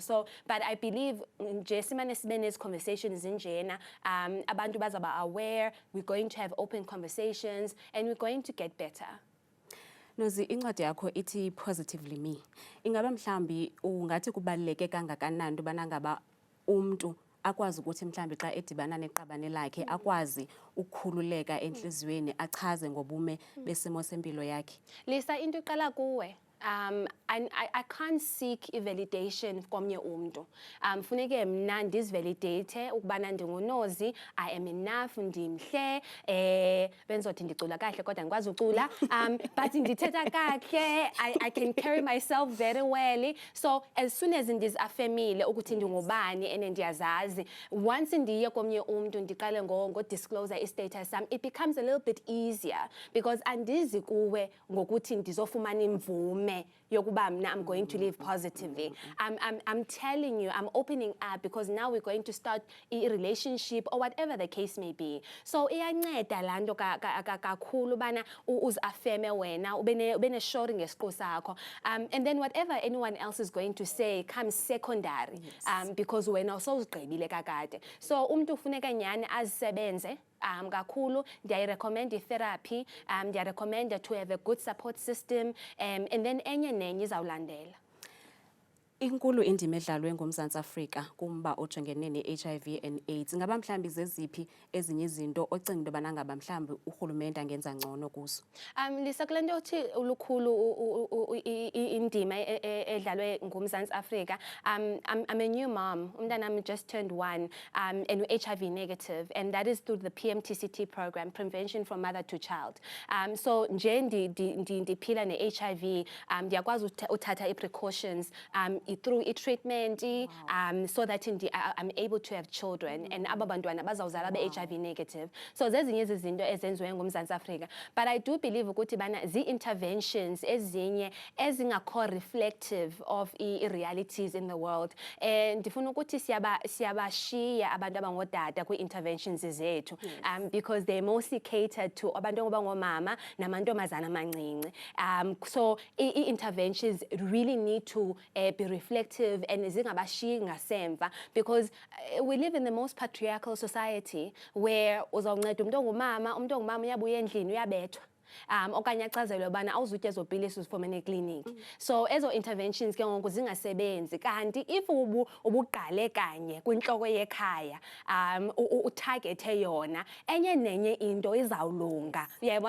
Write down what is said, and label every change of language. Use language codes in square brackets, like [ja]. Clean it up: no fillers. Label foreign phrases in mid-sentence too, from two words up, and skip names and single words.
[en] So but I believe [xh] nje simane sibe nezi conversations zinjena, abantu bazaba aware, [en] we're going to have open conversations and we're going to get better. [xh] Nozi, incwadi yakho ithi [en] positively me. [xh] Ingaba mhlambi ungathi kubaluleke kangakanani ubana ngaba umntu akwazi ukuthi mhlambi xa edibana neqabane lakhe akwazi ukukhululeka enhliziyweni achaze ngobume besimo sempilo yakhe? Lisa, into iqala kuwe. [en] I can't seek validation [xh] komnye umuntu. Funeke mna ndizvalidate ukubana ndingunozi, [en] I am enough, [xh] ndimhle, benzothi ndicula kahle kodwa ndikwazi ucula, but ndithetha kahle, [en] I can carry myself very well. So as soon as [xh] ndizaffirmile ukuthi ndingubani ene ndiyazazi, once ndiye komnye umuntu ndiqale ngo-disclose i-status sam, [en] it becomes a little bit easier because [xh] andizi kuwe ngokuthi ndizofumana imvume yokuba mna [en] I'm going to live positively. I'm telling you, I'm opening up because now we're going to start a relationship or whatever the case may be. [xh] So iyanceda lanto kakhulu bana uzaffirme wena, ubene sure ngesiqu sakho. [en] And then whatever anyone else is going to say comes secondary, because [xh] wena usozigqibile kakade. So umuntu ufuneka nyani azisebenze kakhulu. Ndiyayirecommend i-therapy, ndiyarecommend [en] to have a good support system, and then [xh] enye nenye izawulandela. Inkulu indima edlalwe ngumZantsi Afrika kumba ojongene ne-HIV and AIDS. Ngaba mhlambi zeziphi ezinye izinto ocinga into yobana ngaba mhlambi urhulumente angenza ngcono kuzo? Lisa, kule nto uthi ulukhulu indima edlalwe ngumZantsi Afrika. [en] I'm a new mom. [xh] Umntanami [en] just turned 1 and HIV negative, and that is through the PMTCT program, Prevention from Mother to Child. [xh] So nje ndiphila ne-HIV, ndiyakwazi uthatha i-precautions [en] through treatment, so that I'm able to have children, and [xh] aba bantwana bazawuzala be-HIV negative. So zezinye izinto ezenziwe ngumZantsi Afrika. [en] But I do believe [xh] ukuthi bana zi-interventions ezinye ezingakho [en] reflective of i-realities in the world. [xh] And ndifuna ukuthi siyabashiya abantu abangodada kwi-interventions zethu, [en] because they mostly catered to [xh] abantu abangomama namantombazana amancinci. [en] So i-interventions really need to be reflective and [xh] zingabashiyi ngasemva, [en] because we live in the most patriarchal society where [xh] uzawunceda umuntu ongumama uyabuya endlini uyabethwa. Okanye achazelwe ubana awuzutya ezopilisi uzifumene ekliniki. So ezo interventions ke ngoku zingasebenzi, kanti if ubuqale kanye kwinhloko yekhaya utargethe yona, enye nenye into izawulunga, uyayibona?